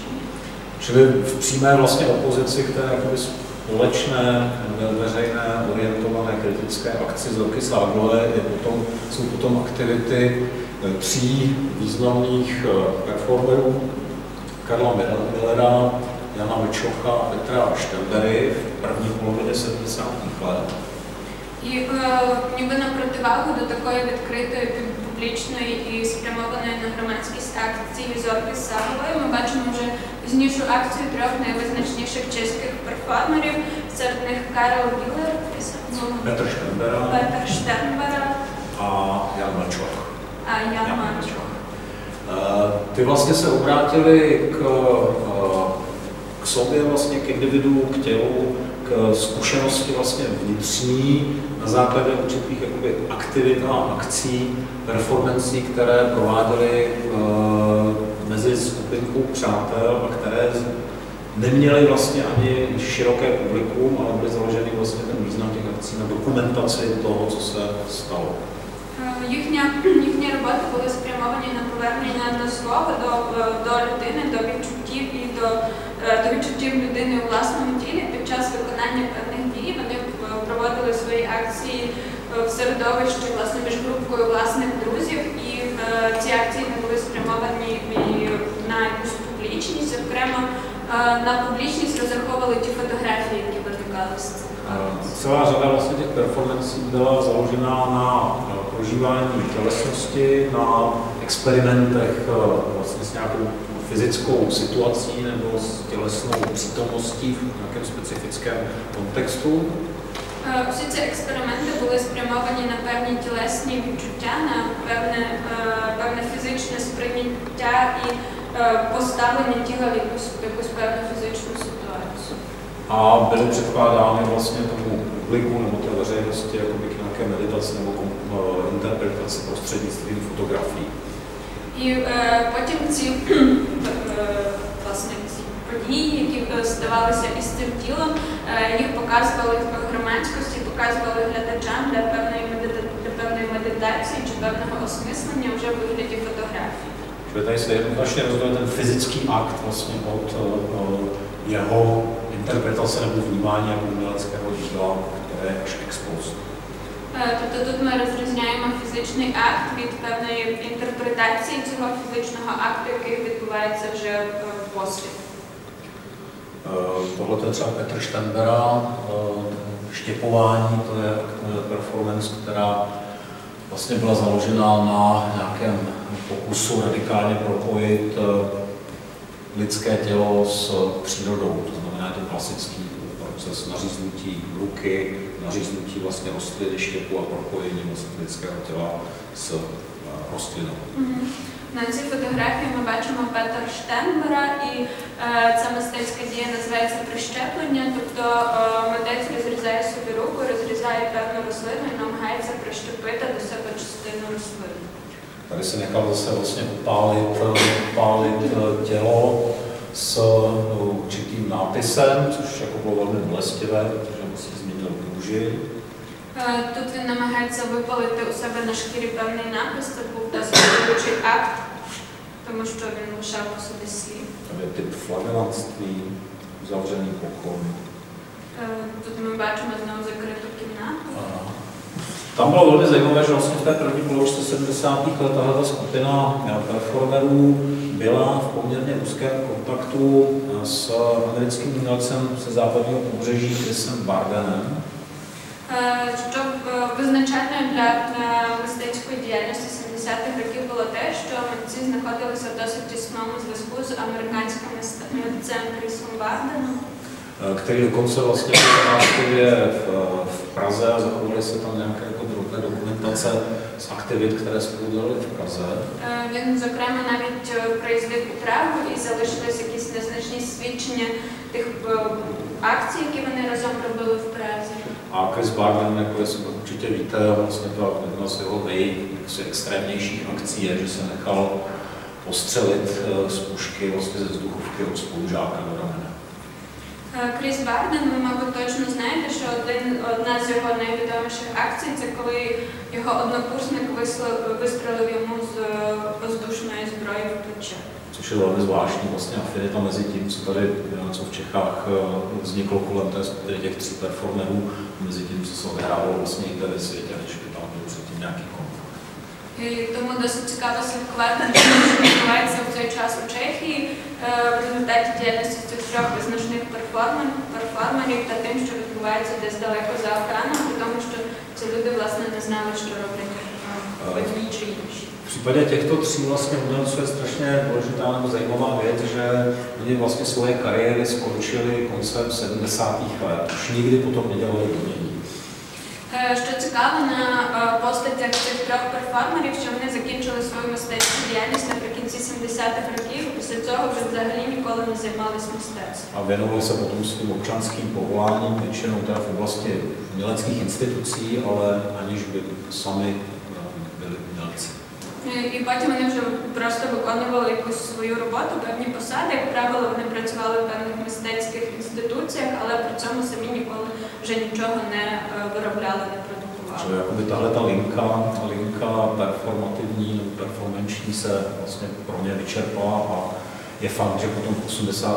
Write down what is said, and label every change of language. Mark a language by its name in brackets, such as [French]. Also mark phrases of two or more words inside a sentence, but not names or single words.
[Czech] Čili v přímé vlastně opozici k té jakoby společné, veřejné, orientované kritické akci Zorky Ságové jsou potom aktivity tří významných performerů, Karla Millera, Jana Vlčocha a Petra Štenbery v první polovině 70. let. [Ukrainian] І ніби на противагу до такої відкритої, публічної і спрямованої на громадськість акції Зорки Сагової ми бачимо вже пізнішу акцію трьох найвизначніших чеських перформерів, серед них Карл Міллер, [Czech] Petr Štenbera a Jan Vlčoch. Ty vlastně se obrátili k sobě, vlastně k individu, k tělu, k zkušenosti vlastně vnitřní na základě určitých jakoby aktivit a akcí, performancí, které prováděly mezi skupinkou přátel a které neměly vlastně ani široké publikum, ale byly založeny vlastně ten význam těch akcí na dokumentaci toho, co se stalo. [Ukrainian] Їхні роботи були спрямовані на повернення до слова, до людини, до відчуттів і до відчуттів людини у власному тілі. Під час виконання певних дій вони проводили свої акції в середовищі власне між групкою власних друзів, і ці акції не були спрямовані на якусь публічність, зокрема на публічність розраховували ті фотографії, які виникали з цих. [Czech] Celá řada vlastně těch performancí byla založená na prožívání tělesnosti, na experimentech vlastně s nějakou fyzickou situací nebo s tělesnou přítomností v nějakém specifickém kontextu. [Ukrainian] Всі ці експерименти були спрямовані на певні тілесні відчуття, на певне фізичне сприйняття і поставлення тіла в якусь певну фізичну ситуацію. [Czech] A byly předkládány vlastně tomu publiku nebo té veřejnosti jakoby k nějaké meditaci nebo interpretaci prostřednictvím fotografií. [Ukrainian] І потім ці події, які ставалися із цим тілом, їх показували громадськості, показували глядачам для певної медитації чи певного осмислення вже в вигляді фотографій. [Czech] Čili tady se jednoznačně rozdělil ten fyzický akt vlastně od jeho interpretace nebo vnímání jako uměleckého díla, které je až expost. [Ukrainian] Тобто тут ми розрізняємо фізичний акт від певної інтерпретації цього фізичного акту, який відбувається вже послід. [Czech] Tohle je třeba Petr Štenbera, štěpování, to je performance, která vlastně byla založena na nějakém pokusu radikálně propojit lidské tělo s přírodou. To znamená, to klasický proces naříznutí ruky, naříznutí vlastně rostliny, štěpu a propojení vlastně lidského těla s rostlinou. [Ukrainian] На цій фотографії ми бачимо Петра Штенбера, і ця мистецька дія називається прищеплення, тобто митець розрізає собі руку, розрізає певну рослину і намагається прищепити до себе частину рослини. [Czech] Tady se nechal zase vlastně upálit tělo s určitým nápisem, což jako bylo velmi bolestivé, protože musí změnil kůži. [Ukrainian] Тут він намагається випалити у себе на шкірі певний напис, це був досить болючий акт, тому що він лишав по собі слід. Там є тип [Czech] флагелантství, uzavřený pokoj. [Ukrainian] Тут ми бачимо знову закриту кімнату. [Czech] Tam bylo velmi zajímavé, že vlastně v té první polovičce 70. let tahle skupina performerů byla v poměrně úzkém kontaktu s americkým umělcem ze západního pobřeží Chrisem Bardenem. [Ukrainian] Що визначальною для мистецької діяльності 70-х років було те, що митці знаходилися в досить тісному зв'язку з американським митцем Крісом Барденом, [Czech] který dokonce vlastně návštěvě v Praze a zachovaly se tam nějaké jako drobné dokumentace z aktivit, které spolu dělali v Praze. [Ukrainian] Він, зокрема, навіть приїздив у Прагу і залишились якісь незначні свідчення тих акцій, які вони разом робили в Празі. [Czech] A Chris Barden, jako jestli to určitě víte, vlastně to jedna z jeho nejextrémnějších akcí je, že se nechal postřelit z pušky vlastně ze vzduchovky od spolužáka do ramene. [Ukrainian] Кріс Барден, ви, мабуть, точно знаєте, що одна з його найвідоміших акцій – це коли його однокурсник вистрелив йому з воздушної зброї в плече. [Czech] Což je velmi zvláštní vlastně afinita mezi tím, co v Čechách vzniklo kolem té skupiny těch 3 performerů, mezi tím, co se odehrávalo vlastně jinde ve světě, než by tam byl předtím nějaký konflikt. [Ukrainian] І тому досить цікаво слідкувати, що відбувається в цей час у Чехії в результаті діяльності цих 3 визначних перформерів та тим, що відбувається десь далеко за океаном, при тому, що ці люди, власне, не знали, що роблять одні чи інші. [Czech] V případě těchto 3 vlastně umělců je strašně důležitá nebo zajímavá věc, že oni vlastně svoje kariéry skončili koncem 70. let. Už nikdy potom nedělali umění. [Ukrainian] Що цікаво на постатях цих 3 перформерів, що вони закінчили свою мистецьку діяльність наприкінці 70-х років, після цього вже взагалі ніколи не займалися мистецтвом. [Czech] A věnovali se potom svým občanským povoláním, většinou teda v oblasti uměleckých institucí, ale aniž by sami byli umělci. [Ukrainian] І потім вони вже просто виконували якусь свою роботу, певні посади. Як правило, вони працювали в певних мистецьких інституціях, але при цьому самі ніколи вже нічого не виробляли, не продукували. [Czech] Že jakoby tahle ta linka performativní nebo performanční se vlastně pro ně vyčerpala a je fakt, že potom v 80.